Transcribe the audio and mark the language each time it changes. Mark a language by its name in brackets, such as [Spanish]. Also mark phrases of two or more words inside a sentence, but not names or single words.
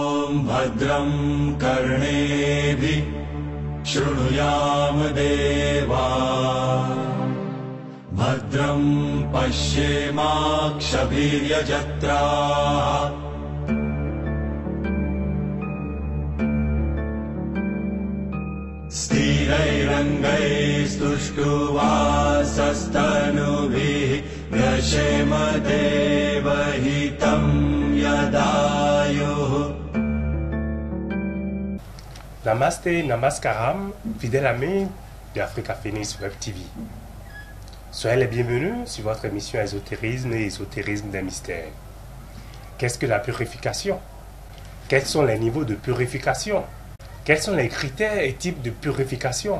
[Sanskrit] भद्रं कर्णेभिः शृणुयाम देवा भद्रं पश्येमाक्षभिर्यजत्राः स्थिरैरङ्गैस्तुष्टुवासस्तनुभिः व्यशेम देवहितं यदायुः. [French] Namasté, Namaskaram, fidèles amis de Africa Phoenix Web TV. Soyez les bienvenus sur votre émission Ésotérisme et Ésotérisme des mystères. Qu'est-ce que la purification? Quels sont les niveaux de purification? Quels sont les critères et types de purification?